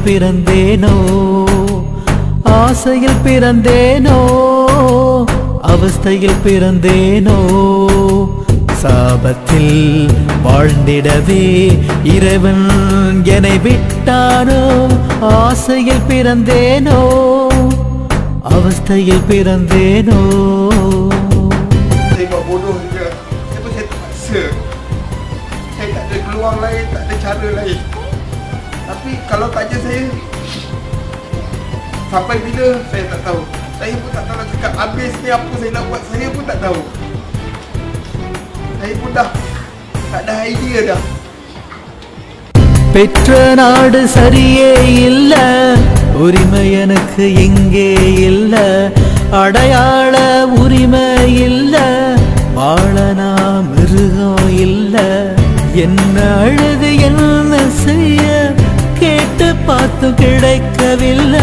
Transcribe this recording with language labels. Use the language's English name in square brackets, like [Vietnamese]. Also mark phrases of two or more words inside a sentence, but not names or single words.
[Tamil] பிறந்தேனோ, ஆசையில் பிறந்தேனோ, அவஸ்தையில் பிறந்தேனோ, சாபத்தில் வாழ்ந்திடவே இறைவன் என்னை விட்டானோ. ஆசையில் பிறந்தேனோ, அவஸ்தையில் பிறந்தேனோ. [Malay] Saya tak ada peluang lain, tak ada cara lain. Tapi kalau tanya saya sampai bila, saya tak tahu. Saya pun tak tahu nak cakap habis ni apa saya nak buat, saya pun tak tahu. Saya pun dah tak ada idea dah. [Tamil] பெற்ற நாடு சரியே இல்ல, உரிமை எனக்கு எங்கே இல்ல, அடையாள உரிமை இல்ல, வாழ நான் மிருகம் இல்ல. என்ன அழுது என்ன செய்ய கேட்டு பார்த்து கிடைக்கவில்லை.